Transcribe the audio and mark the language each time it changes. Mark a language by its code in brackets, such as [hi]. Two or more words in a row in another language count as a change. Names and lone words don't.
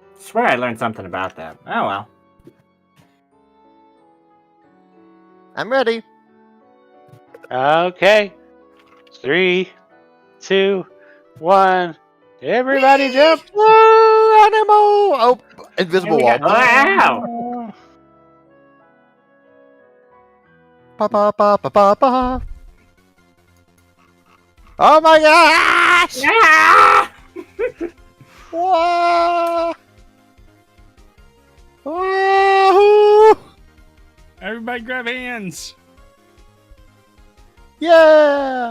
[en] swear I learned something about that. Oh well. I'm ready. Okay. 3, 2, 1. Everybody jump! Woo, animal! Oh, invisible Here we wall. go. Wow! Ba, ba, ba, ba, ba, ba. Oh my gosh! Ah! Whoa! Wahoo! Everybody grab hands. Yeah!